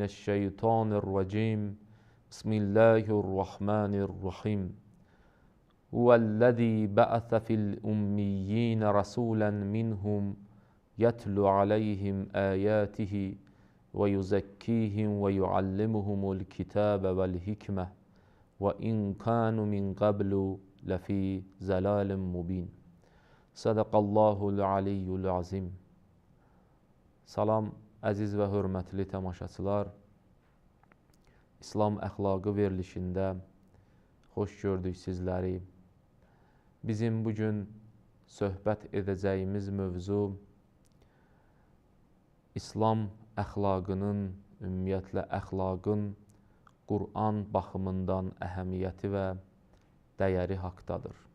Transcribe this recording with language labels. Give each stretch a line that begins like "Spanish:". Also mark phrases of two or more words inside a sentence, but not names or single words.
Arabic: الشيطان الرجيم بسم الله الرحمن الرحيم هو الذي بعث في الأميين رسولا منهم يتلو عليهم آياته ويزكيهم ويعلمهم الكتاب والحكمة وإن كانوا من قبل لفي ضلال مبين صدق الله العلي العظيم.
Azerbaijani: Salam, əziz və hörmətli tamaşaçılar. İslam əxlaqı verilişində xoş gördük sizləri. Bizim bugün söhbət edəcəyimiz mövzu İslam əxlaqının, ümumiyyətlə əxlaqın Qur'an baxımından əhəmiyyəti və dəyəri haqdadır.